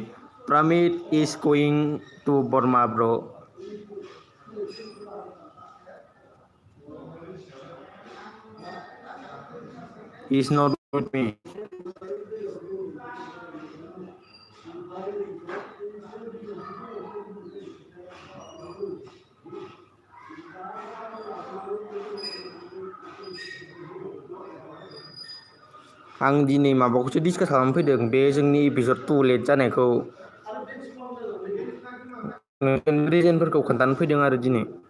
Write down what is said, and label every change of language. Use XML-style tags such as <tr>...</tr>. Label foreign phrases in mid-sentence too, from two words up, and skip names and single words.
<en>Pramit is going to Burma, bro. He's not with me.</en> <brx>आं दिनै माबाखौसो डिसकास खालामनो फैदों बे जोंनि एपिसड 2 लेट जानायखौ रिजनफोरखौ खोन्थानो फैदों आरो दिनै</brx>